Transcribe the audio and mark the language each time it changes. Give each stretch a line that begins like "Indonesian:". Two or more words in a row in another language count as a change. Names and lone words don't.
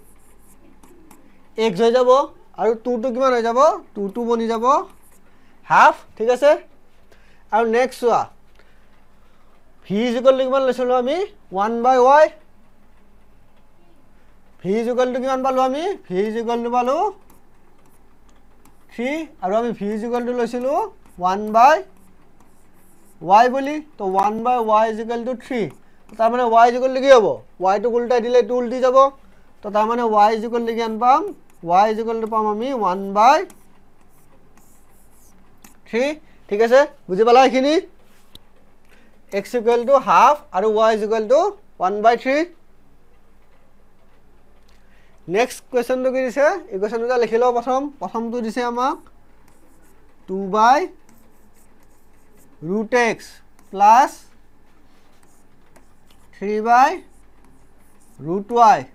Assamese: x হৈ যাব আৰু 2 টু কিমান হৈ যাব 2 টু বনি যাব হাফ ঠিক আছে আৰু নেক্সট চোৱা v
English: is equal to
Assamese: কিমান লৈছিলো আমি 1/y v
English: is equal to
Assamese: কিমান পালো আমি v
English: is equal to
Assamese: পালো 3 আৰু আমি v
English: is equal to
Assamese: লৈছিলো 1/y বুলি তো 1/y
English: is equal to
Assamese: 3 তো তাৰ মানে y
English: is equal to
Assamese: কি হ'ব y টু উল্টাই দিলে টু উল্টি যাব তো তাৰ মানে y
English: is equal to
Assamese: কিমান পাম
English: y is equal to
Assamese: পাম আমি 1/3 ঠিক আছে বুজি পালা এখিনি
English: x equal to half
Assamese: আৰু
English: y is equal to 1/3
Assamese: নেক্সট কোৱেশ্চনটো কি দিছে এই কোৱেশ্চনটো লিখি লও প্ৰথমটো দিছে আমাক 2/√x plus 3/√y